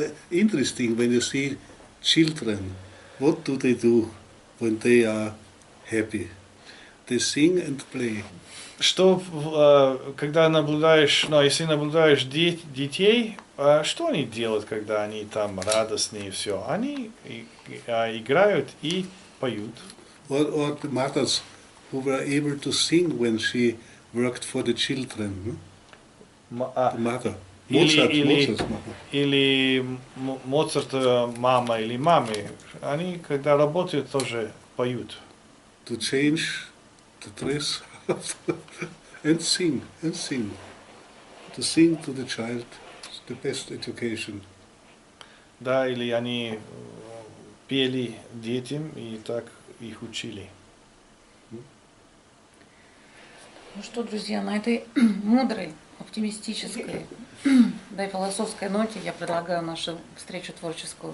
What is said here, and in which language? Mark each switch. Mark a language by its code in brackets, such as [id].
[en] Interesting when you see children. What do they do when they are happy? They sing and play. [ru] Что, когда наблюдаешь, ну, если наблюдаешь детей, что они делают, когда они там радостные и все? Они играют и поют. [en] or the mothers who were able to sing when she worked for the children. The mother. Mozart's mother. [ru] Или Моцарт мама или мамы, они когда работают тоже поют. [en] To change the dress and sing. To sing to the child is the best education. [ru] Да, или они пели детям и так их учили. Ну что, друзья, на этой мудрой, оптимистической, да и философской ноте я предлагаю нашу встречу творческую